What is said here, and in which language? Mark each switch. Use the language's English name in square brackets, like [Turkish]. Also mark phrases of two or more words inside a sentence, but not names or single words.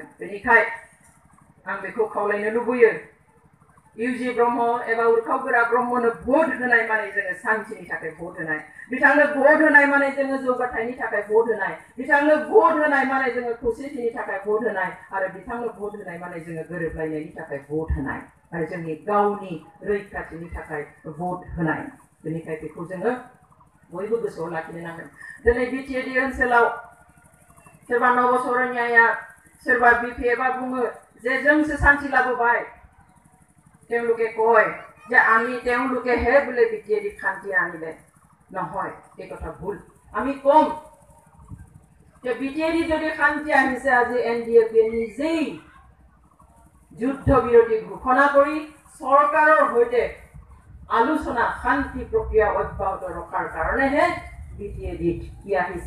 [Bodo] बेनिखाय आं बेखौ खावलायनो लुबैयो, इउजि ब्रह्म एबा उर्खाव गोरा ब्रह्मनो भट होनाय माने जोङो सान्थिनि थाखाय भट होनाय, बिथांनो भट होनाय माने जोङो जौगाथायनि थाखाय भट होनाय, बिथांनो भट होनाय माने जोङो खौसेथिनि थाखाय भट होनाय, आरो बिथांनो भट होनाय माने जोङो गोरोबलायनायनि थाखाय भट होनाय, आरो जोंनि गावनि रैखाथिनि थाखाय भट होनाय। बेनिखाय बेखौ जोङो बयबो गोसोआव लाखिनो नांगोन। दिनै बिटिएडि ओनसोलाव सोरबा नबसरन्याया, सोरबा बिपिएफआ बुङो যে जोंसो शान्ति लाबोबाय, [Assamese] তেওঁলোকে কয় যে আমি তেওঁলোকেহে বোলে বিটিএডি শান্তি আনিলে। নহয়, এই কথা ভুল। আমি কম যে বিটিএডি যদি শান্তি আহিছে, আজি এনডিএফে নিজেই যুদ্ধ বিৰতি ঘোষণা কৰি চৰকাৰৰ সৈতে আলোচনা শান্তি প্ৰক্ৰিয়া অব্যাহত ৰখাৰ কাৰণেহে বিটিএডিত কি আহিছে?